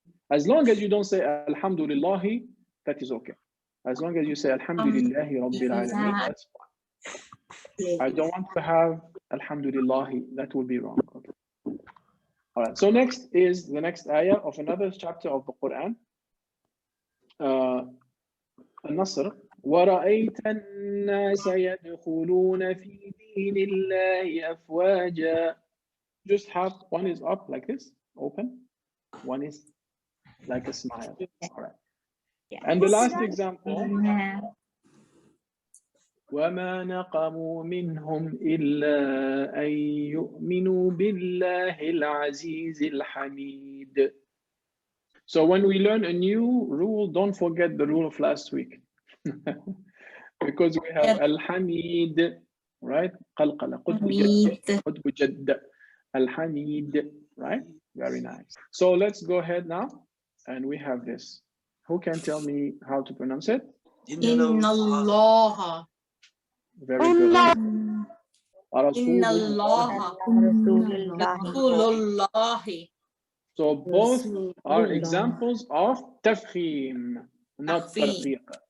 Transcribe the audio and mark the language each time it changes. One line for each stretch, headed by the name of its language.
English: As long as you don't say Alhamdulillahi, that is okay. As long as you say Alhamdulillahi Rabbil Alameen, that's fine. I don't want to have Alhamdulillah, that will be wrong. Okay. All right. So next is the next ayah of another chapter of the Quran.
Arabic: النصر ورأيت الناس يدخلون في دين الله أفواجا.
English: Just have one is up like this, open. One is like a smile. All right. And the last example.
Arabic: وما نقموا منهم إلا أن يؤمنوا بالله العزيز الحميد.
English: So when we learn a new rule, don't forget the rule of last week. Because we have Al-Hamid, right?
Arabic: قلقلة قطب جد Al-Hamid, right?
English: Very nice. So let's go ahead now. And we have this. Who can tell me how to pronounce it?
Arabic: Inna Allah.
English: Very good.
Arabic: Inna Allah. Rasulullahi.
English: So both are examples of Tafkheem, not Tarqeeq.